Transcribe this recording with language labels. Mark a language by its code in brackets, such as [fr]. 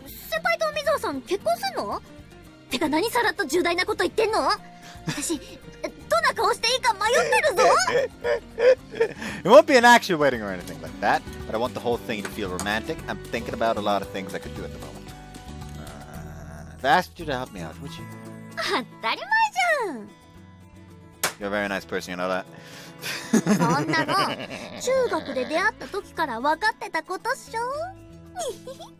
[ja] 先輩と水葉さん結婚すんの？てか何さらっと重大なこと言ってんの？私、どんな顔していいか迷ってるぞ。 [en] It won't be an actual wedding or anything like that, but I want the whole thing to feel romantic. I'm thinking about a lot of things I could do at the moment. If I asked you to help me out, would you? [ja] 当たり前じゃん。 [en] You're a very nice person, you know that? [ja] そんなの中学で出会った時から分かってたことっしょ。